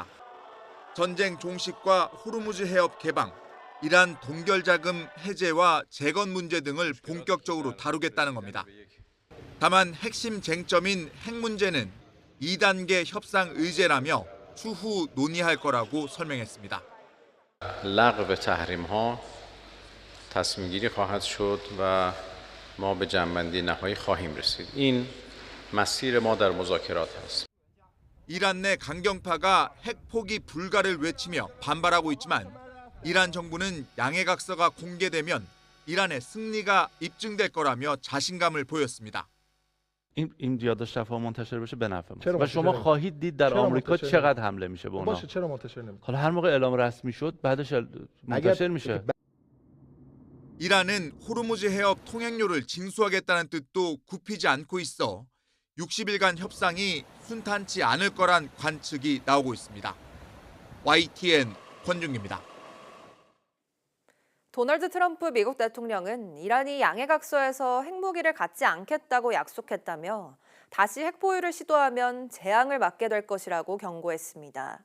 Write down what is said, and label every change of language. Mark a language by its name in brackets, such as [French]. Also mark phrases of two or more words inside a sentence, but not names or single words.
[Korean] 전쟁 종식과 호르무즈 해협 개방, 이란 동결자금 해제와 재건 문제 등을 본격적으로 다루겠다는 겁니다. 다만 핵심 쟁점인 핵 문제는 2단계 협상 의제라며 추후 논의할 거라고 설명했습니다. [Persian] لغو تحریم‌ها تصمیم‌گیری خواهد شد و ما به جمع‌بندی نهایی خواهیم رسید. این مسیر ما در مذاکرات است. [Korean] 이란 내 강경파가 핵 포기 불가를 외치며 반발하고 있지만 이란 정부는 양해각서가 공개되면 이란의 승리가 입증될 거라며 자신감을 보였습니다. [Persian] این یاد شفا منتشر بشه به نفع ما و شما خواهید دید در آمریکا چقدر حمله میشه به اونا. باشه چرا منتشر نمیشه؟ حالا هر موقع اعلام رسمی شد بعدش منتشر میشه. [Korean] 이란은 호르무즈 해협 통행료를 징수하겠다는 뜻도 굽히지 않고 있어 60일간 협상이 순탄치 않을 거란 관측이 나오고 있습니다. YTN 권준기입니다. 도널드 트럼프 미국 대통령은 이란이 양해각서에서 핵무기를 갖지 않겠다고 약속했다며 다시 핵 보유를 시도하면 재앙을 맞게 될 것이라고 경고했습니다.